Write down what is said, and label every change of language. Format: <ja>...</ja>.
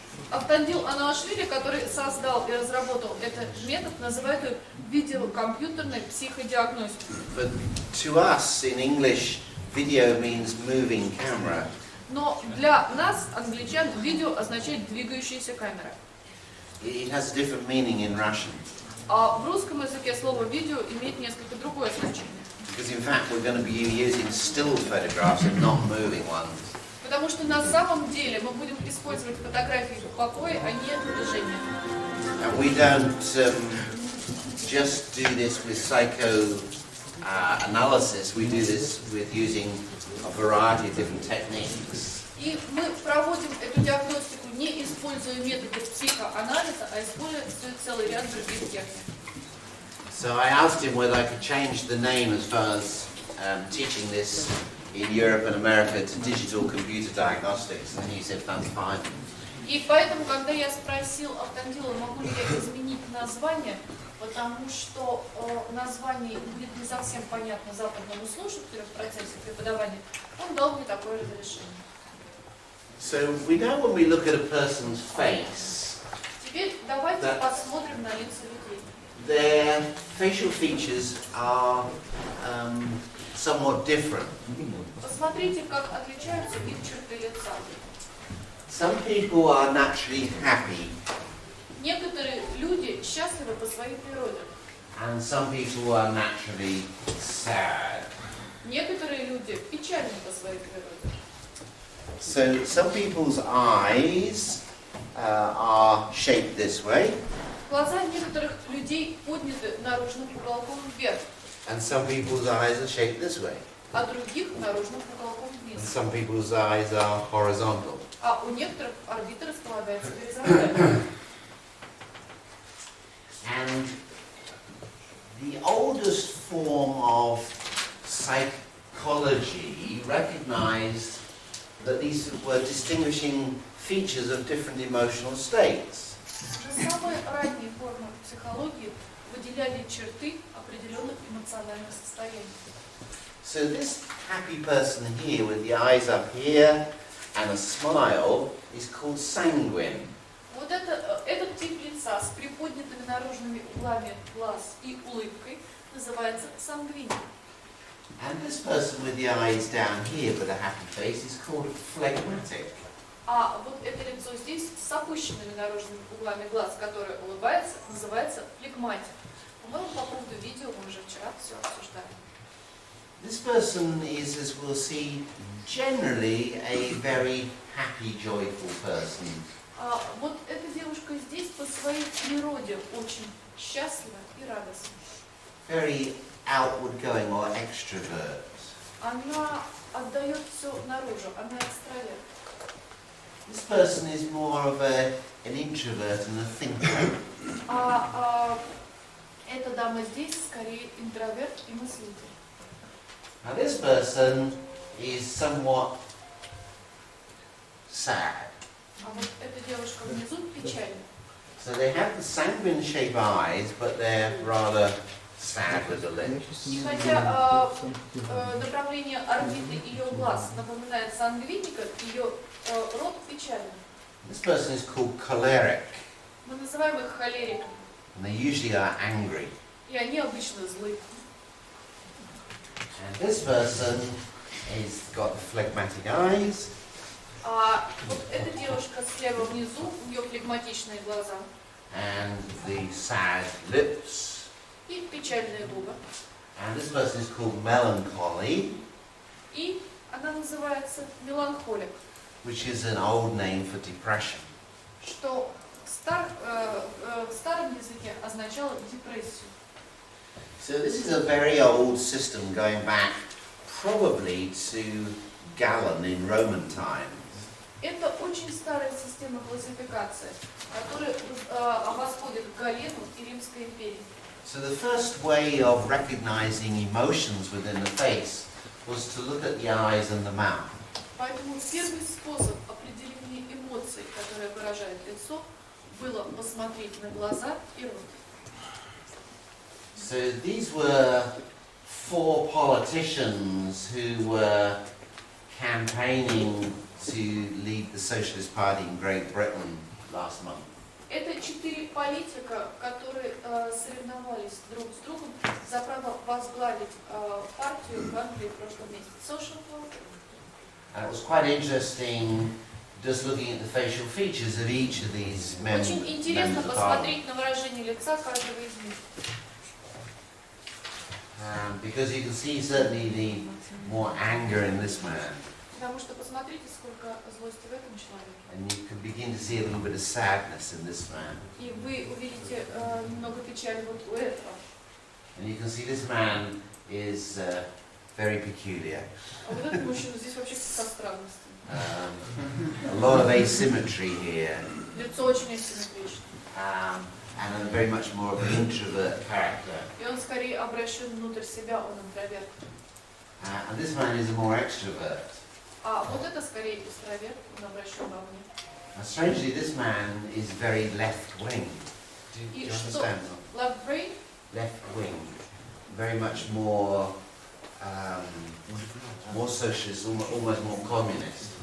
<ru>Автандил Ануашвили, который создал и разработал этот метод, называют его видеокомпьютерной психодиагностикой.</ru> <en>But to us in English, video means moving camera.</en> <ru>Но для нас, англичан, видео означает двигающаяся камера.</ru> <en>It has a different meaning in Russian.</en> <ru>А в русском языке слово видео имеет несколько другое значение.</ru> <en>Because in fact we're going to be using still photographs and not moving ones.</en> <ru>Потому что на самом деле мы будем использовать фотографии в покое, а не движение.</ru> <en>And we don't just do this with analysis. We do this with using a variety of different techniques.</en> <ru>И мы проводим эту диагностику, не используя методы психоанализа, а используя целый ряд других техник.</ru> <en>So I asked him whether I could change the name as far as teaching this in Europe and America to digital computer diagnostics, and he said that's fine.</en> <ru>И поэтому, когда я спросил Автандила, могу ли я изменить название, потому что название будет не совсем понятно западному слушателю в процессе преподавания, он дал мне такое разрешение.</ru> <en>So we know when we look at a person's face,</en> <ru>Теперь давайте посмотрим на лица людей.</ru> <en>their facial features are somewhat different.</en> <ru>Посмотрите, как отличаются их черты лица.</ru> <en>Some people are naturally happy,</en> <ru>Некоторые люди счастливы по своей природе.</ru> <en>and some people are naturally sad.</en> <ru>Некоторые люди печальны по своей природе.</ru> <en>So some people's eyes are shaped this way,</en> <ru>Глаза некоторых людей подняты наружным уголком вверх,</ru> <en>and some people's eyes are shaped this way,</en> <ru>а других наружным уголком</ru> <en>and</en> <ru>вниз.</ru> <en>some people's eyes are horizontal.</en> <ru>А у некоторых орбита располагается горизонтально.</ru> <en>And the oldest form of psychology recognized that these were distinguishing features of different emotional states.</en> <ru>Самые ранние формы психологии выделяли черты определенных эмоциональных состояний.</ru> <en>So this happy person here with the eyes up here and a smile is called sanguine.</en> <ru>Вот этот тип лица с приподнятыми наружными углами глаз и улыбкой называется сангвиник.</ru> <en>And this person with the eyes down here but a happy face is called phlegmatic.</en> <ru>А вот это лицо здесь с опущенными наружными углами глаз, которое улыбается, называется флегматик. По-моему, по поводу видео мы уже вчера все обсуждали.</ru> <en>This person is, as we'll see, generally a very happy, joyful person.</en> <ru>Вот эта девушка здесь по своей природе очень счастлива и радостна.</ru> <en>Very outward-going or extrovert.</en> <ru>Она отдает все наружу, она экстраверт.</ru> <en>This person is more of an introvert and a thinker.</en> <ru>Эта дама здесь скорее интроверт и мыслитель.</ru> <en>Now this person is somewhat sad.</en> <ru>А вот эта девушка внизу печальна.</ru> <en>So they have the sanguine-shaped eyes, but they're rather sad with the lips.</en> <ru>И хотя направление орбиты ее глаз напоминает сангвиника, ее рот печален.</ru> <en>This person is called choleric,</en> <ru>Мы называем их холериками,</ru> <en>and they usually are angry.</en> <ru>и они обычно злы.</ru> <en>And this person is got the phlegmatic eyes,</en> <ru>А вот эта девушка слева внизу, у нее флегматичные глаза</ru> <en>and the sad lips.</en> <ru>и печальные губы.</ru> <en>And this person is called melancholy,</en> <ru>И она называется меланхолик,</ru> <en>which is an old name for depression.</en> <ru>что в старом языке означало депрессию.</ru> <en>So this is a very old system going back probably to Galen in Roman times.</en> <ru>Это очень старая система классификации, которая восходит к Галену и Римской империи.</ru> <en>So the first way of recognizing emotions within the face was to look at the eyes and the mouth.</en> <ru>Поэтому первый способ определения эмоций, которые выражает лицо, было посмотреть на глаза и рот.</ru> <en>So these were 4 politicians who were campaigning to lead the Socialist Party in Great Britain last month.</en> <ru>Это 4 политика, которые соревновались друг с другом за право возглавить партию в Англии в прошлом месяце.</ru> <en>Social Party. And it was quite interesting just looking at the facial features of each of these members</en> <ru>Очень интересно</ru> <en>of Parliament.</en> <ru>посмотреть на выражение лица каждого из них.</ru> <en>Because you can see certainly the more anger in this man,</en> <ru>Потому что посмотрите, сколько злости в этом человеке.</ru> <en>and you can begin to see a little bit of sadness in this man.</en> <ru>И вы увидите немного печали вот у этого.</ru> <en>And you can see this man is very peculiar.</en> <ru>А вот этот мужчина здесь вообще со странностью.</ru> <en>A lot of asymmetry here,</en> <ru>Лицо очень асимметрично.</ru> <en>and a very much more of an introvert character.</en> <ru>И он скорее обращен внутрь себя, он интроверт.</ru> <en>And this man is a more extrovert.</en> <ru>А вот это скорее экстраверт, он обращен вовне.</ru> <en>Now, strangely, this man is very left-wing. Do</en> <ru>И</ru> <en>you</en> <ru>что?</ru> <en>understand? Left brain, Left-wing, very much more, more socialist, almost more communist.</en>